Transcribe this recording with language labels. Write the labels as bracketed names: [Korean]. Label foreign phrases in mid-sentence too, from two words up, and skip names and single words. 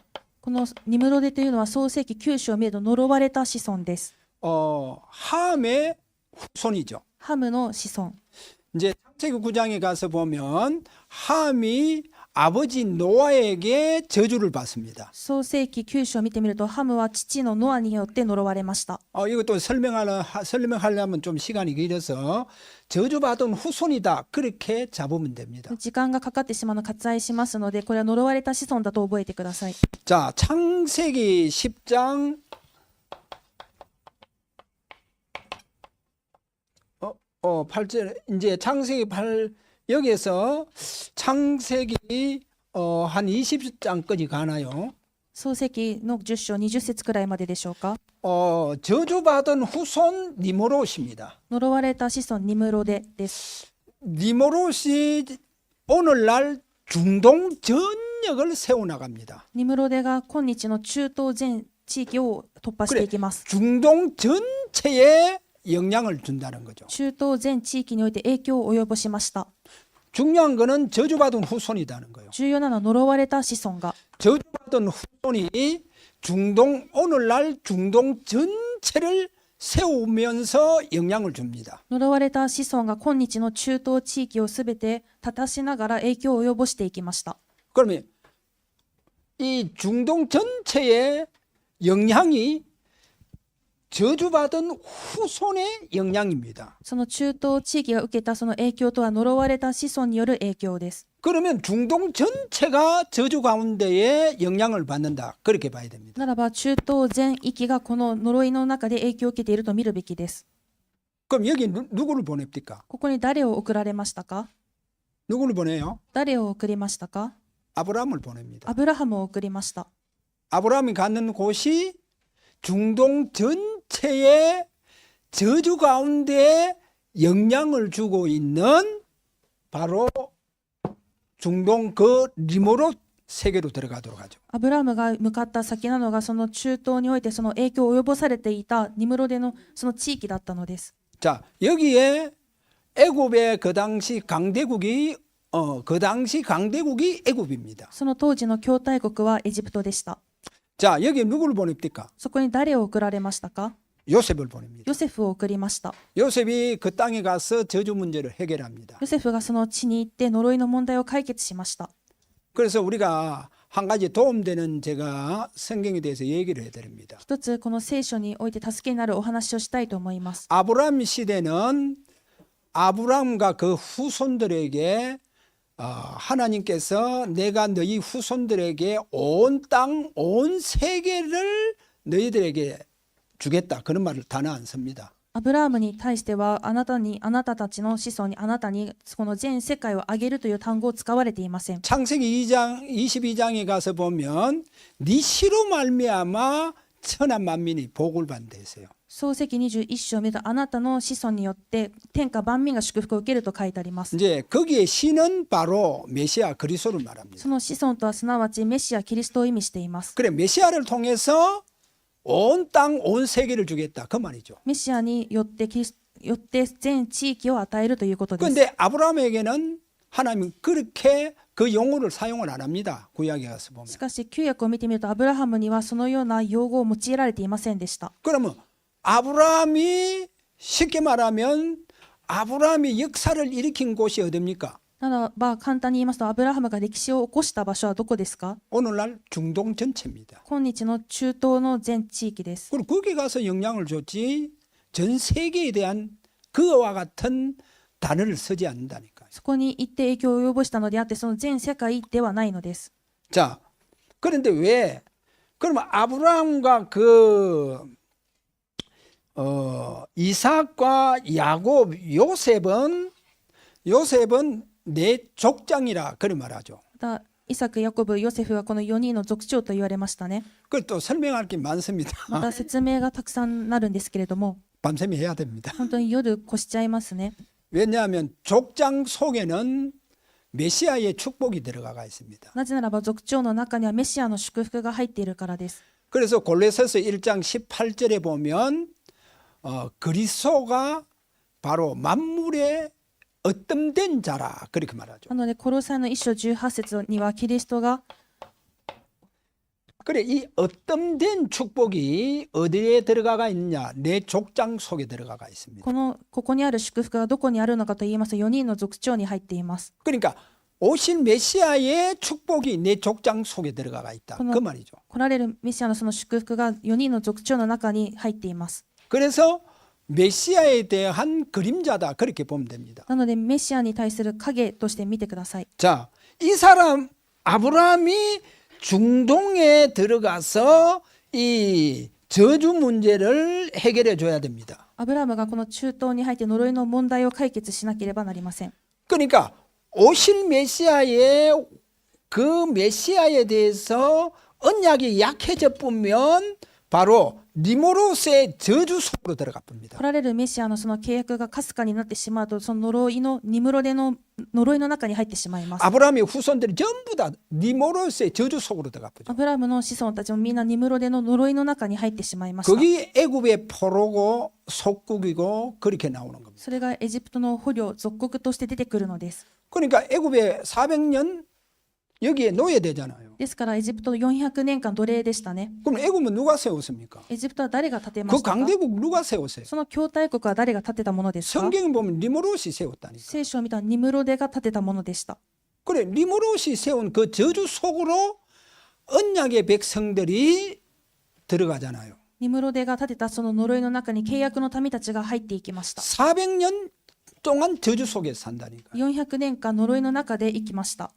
[Japanese] このニムロデというのは創世記9章を見ると呪われた子孫です。 [Korean] 함의 후손이죠. [Japanese] ハムの子孫。 [Korean] 이제 창세기 9장에 가서 보면 함이 아버지 노아에게 저주를 받습니다. [Japanese] 創世記9章を見てみると、ハムは父のノアによって呪われました。 [Korean] 이것도 설명하려면 좀 시간이 길어서 저주받은 후손이다 그렇게 잡으면 됩니다. [Japanese] 時間がかかってしまうのを割愛しますので、これは呪われた子孫だと覚えてください。 [Korean] 자, 창세기 10장 8절 이제 창세기 8 여기에서 창세기 한 20장까지 가나요? [Japanese] 創世記の10章20節くらいまででしょうか。 [Korean] 저주받은 후손 니모롯입니다. [Japanese] 呪われた子孫ニムロデです。 [Korean] 니모롯이 오늘날 중동 전역을 세워나갑니다. [Japanese] ニムロデが今日の中東全地域を突破していきます。 [Korean] 중동 전체에 영향을 준다는 거죠. [Japanese] 中東全地域において影響を及ぼしました。 [Korean] 중요한 거는 저주받은 후손이라는 거예요. [Japanese] 重要なのは呪われた子孫が [Korean] 저주받은 후손이 오늘날 중동 전체를 세우면서 영향을 줍니다. [Japanese] 呪われた子孫が今日の中東地域をすべて立たしながら影響を及ぼしていきました。 [Korean] 그러면 이 중동 전체의 영향이 저주받은 후손의 영향입니다. [Japanese] その中東地域が受けたその影響とは呪われた子孫による影響です。 [Korean] 그러면 중동 전체가 저주 가운데에 영향을 받는다. 그렇게 봐야 됩니다. [Japanese] ならば中東全域がこの呪いの中で影響を受けていると見るべきです。 [Korean] 그럼 여기 누구를 보냅니까? [Japanese] ここに誰を送られましたか？ [Korean] 누구를 보내요? [Japanese] 誰を送りましたか？ [Korean] 아브라함을 보냅니다. [Japanese] アブラハムを送りました。 [Korean] 아브라함이 가는 곳이 중동 전체의 저주 가운데 영향을 주고 있는 바로 중동 그 리모롯 세계로 들어가도록 하죠. [Japanese] アブラハムが向かった先なのがその中東においてその影響を及ぼされていたニムロデのその地域だったのです。 [Korean] 자, 여기에 애굽의 그 당시 강대국이 애굽입니다. [Japanese] その当時の兄弟国はエジプトでした。 [Korean] 자, 여기 누구를 보냅니까? [Japanese] そこに誰を送られましたか？ [Korean] 요셉을 보냅니다. [Japanese] ヨセフを送りました。 [Korean] 요셉이 그 땅에 가서 저주 문제를 해결합니다. [Japanese] ヨセフがその地に行って呪いの問題を解決しました。 [Korean] 그래서 우리가 한 가지 도움되는 제가 성경에 대해서 얘기를 해드립니다. [Japanese] 一つこの聖書において助けになるお話をしたいと思います。 [Korean] 아브라함 시대는 아브라함과 그 후손들에게 하나님께서 내가 너희 후손들에게 온 땅, 온 세계를 너희들에게 주겠다. 그런 말을 단어 안 씁니다. [Japanese] アブラハムに対してはあなたたちの子孫にあなたにこの全世界をあげるという単語を使われていません。 [Korean] 창세기 2장 22장에 가서 보면 네 씨로 말미암아 천한 만민이 복을 받는다 했어요. [Japanese] 創世記21章を見るとあなたの子孫によって天下万民が祝福を受けると書いてあります。 [Korean] 이제 거기에 씨는 바로 메시아 그리스도를 말합니다. [Japanese] その子孫とはすなわちメシアキリストを意味しています。 [Korean] 그래 메시아를 통해서 온 땅, 온 세계를 주겠다 그 말이죠. [Japanese] メシアによって全地域を与えるということです。 [Korean] 그런데 아브라함에게는 하나님은 그렇게 그 용어를 사용을 안 합니다. 구약에 가서 보면. [Japanese] しかし旧約を見てみるとアブラハムにはそのような用語を用いられていませんでした。 [Korean] 그러면 아브라함이 쉽게 말하면 아브라함이 역사를 일으킨 곳이 어딥니까? [Japanese] ならば簡単に言いますとアブラハムが歴史を起こした場所はどこですか？ [Korean] 오늘날 중동 전체입니다. [Japanese] 今日の中東の全地域です。 [Korean] 그리고 거기 가서 영향을 줬지 전 세계에 대한 그와 같은 단어를 쓰지 않는다니까요. [Japanese] そこに行って影響を及ぼしたのであってその全世界ではないのです。 [Korean] 자, 그런데 왜? 그러면 아브라함과 이삭과 야곱, 요셉은 내 족장이라 그렇게 말하죠. [Japanese] またイサク、ヤコブ、ヨセフはこの4人の族長と言われましたね。 [Korean] 그걸 또 설명할 게 많습니다. [Japanese] また説明がたくさんなるんですけれども [Korean] 밤샘이 해야 됩니다. [Japanese] 本当に夜越しちゃいますね。 [Korean] 왜냐하면 족장 속에는 메시아의 축복이 들어가 있습니다. [Japanese] なぜならば族長の中にはメシアの祝福が入っているからです。 [Korean] 그래서 골로새서 1장 18절에 보면 그리스도가 바로 만물의 어뜸된 자라 그렇게 말하죠. [Japanese] なのでコロサイの1章18節にはキリストが [Korean] 그래 이 어뜸된 축복이 어디에 들어가 있느냐? 내 족장 속에 들어가 있습니다. [Japanese] ここにある祝福がどこにあるのかと言いますと4人の族長に入っています。 [Korean] 그러니까 오실 메시아의 축복이 내 족장 속에 들어가 있다. 그 말이죠. [Japanese] 来られるメシアのその祝福が4人の族長の中に入っています。 [Korean] 그래서 메시아에 대한 그림자다. 그렇게 보면 됩니다. [Japanese] なのでメシアに対する影として見てください。 [Korean] 자, 이 사람 아브라함이 중동에 들어가서 이 저주 문제를 해결해 줘야 됩니다. [Japanese] アブラムがこの中東に入って呪いの問題を解決しなければなりません。 [Korean] 그러니까 오실 메시아의 그 메시아에 대해서 언약이 약해져 보면 바로 니모롯의 저주 속으로 들어가 봅니다. [Japanese] 来られるメシアのその契約がかすかになってしまうと、その呪いのニムロデの呪いの中に入ってしまいます。 [Korean] 아브라함의 후손들이 전부 다 니모롯의 저주 속으로 들어가 보죠. [Japanese] アブラムの子孫たちもみんなニムロデの呪いの中に入ってしまいました。 [Korean] 거기 애굽의 포로고 속국이고 그렇게 나오는 겁니다. [Japanese] それがエジプトの捕虜属国として出てくるのです。 [Korean] 그러니까 애굽에 400년 여기에 놓여야 되잖아요. [Japanese] ですからエジプト400年間奴隷でしたね。 [Korean] 그럼 애굽은 누가 세웠습니까? [Japanese] エジプトは誰が建てま 그 したか？ [Korean] 강대국 누가 세웠어요? [Japanese] その強大国は誰が建てたものですか？ [Korean] 성경에 보면 니모롯이 세웠다니까. [Japanese] 聖書を見たらニムロデが建てたものでした。 [Korean] 그래 니모롯이 세운 그 저주 속으로 언약의 백성들이 들어가잖아요. [Japanese] ニムロデが建てたその呪いの中に契約の民たちが入っていきました。 [Korean] 400년 동안 저주 속에 산다니까. [Japanese] 400 年間呪いの中で生きました。